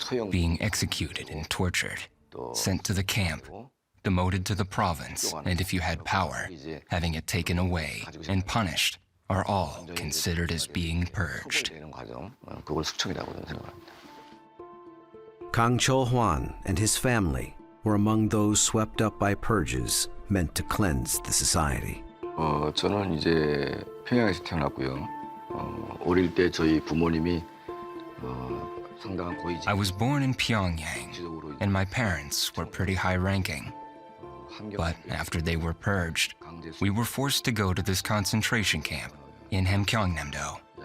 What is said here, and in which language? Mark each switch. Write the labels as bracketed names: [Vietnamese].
[English] Being executed and tortured, sent to the camp, demoted to the province, and if you had power, having it taken away and punished are all considered as being purged. Kang Chol-hwan and his family were among those swept up by purges meant to cleanse the society. [Korean] 저는 이제 평양에서 태어났고요. 어릴 때 저희 부모님이 [English] I was born in Pyongyang, and my parents were pretty high-ranking. But after they were purged, we were forced to go to this concentration camp in Hamgyeongnam-do.